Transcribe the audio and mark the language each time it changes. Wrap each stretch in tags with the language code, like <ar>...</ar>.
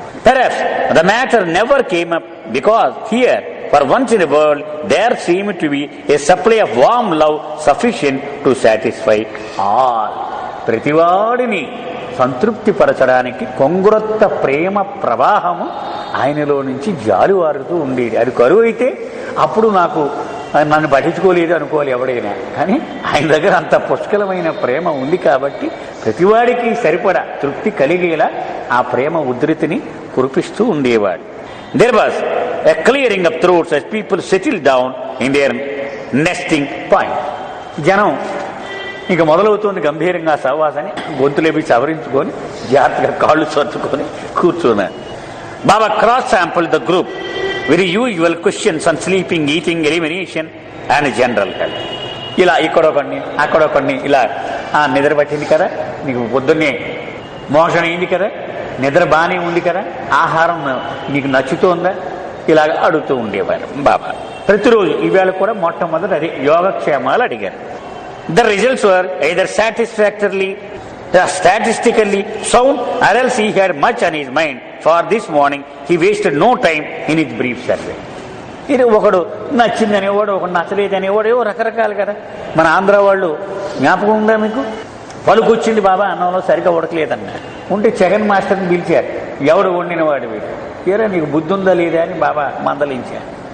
<en>Perhaps the matter never came up because here, for once in a world, there seemed to be a supply of warm love sufficient to satisfy all.</en> <te>ప్రతివాడిని సంతృప్తి పరచడానికి కొంగురొత్త ప్రేమ ప్రవాహము ఆయనలో నుంచి జాలువారుతూ ఉండేది. అది కరువు అయితే అప్పుడు నన్ను పట్టించుకోలేదు అనుకోవాలి ఎవడైనా. కానీ ఆయన దగ్గర అంత పుష్కలమైన ప్రేమ ఉంది కాబట్టి ప్రతివాడికి సరిపడా తృప్తి కలిగేలా ఆ ప్రేమ ఉధృతిని కురిపిస్తూ ఉండేవాడు.</te> <en>There was a clearing of throats as people settled down in their nesting point. జనం</en> <te>ఇక మొదలవుతుంది గంభీరంగా సహవాసని. గొంతులేపి సవరించుకొని జాగ్రత్తగా కాళ్ళు సర్చుకొని కూర్చున్నాను.</te> <en>Baba cross sample the group very usual questions on sleeping, eating, elimination and general health.</en> <te>ఇలా ఇక్కడొకడిని అక్కడొకడిని ఇలా నిద్ర పట్టింది కదా, నీకు పొద్దున్నే మోషన్ అయింది కదా, నిద్ర బాగానే ఉంది కదా, ఆహారం నీకు నచ్చుతోందా, ఇలాగ అడుగుతూ ఉండేవారు బాబా ప్రతిరోజు. ఈవేళ కూడా మొట్టమొదటి అదే యోగక్షేమాలు అడిగారు.</te> <en>The results were either satisfactorily statistically sound or else he had much on his mind. For this morning he wasted no time in his brief survey.</en> <te>ఇది ఒకడు నచ్చిందనేవాడు, ఒకడు నచ్చలేదనేవాడు, ఏవో రకరకాలు కదా. మన ఆంధ్ర వాళ్ళు జ్ఞాపకం ఉందా మీకు? పలుకొచ్చింది బాబా అన్నంలో సరిగ్గా ఉడకలేదన్న ఉంటే జగన్ మాస్టర్ని పిలిచారు. ఎవడు వండిన వాడు వీడు, తీరా నీకు బుద్ధి ఉందా లేదా అని బాబా మందలించారు.</te>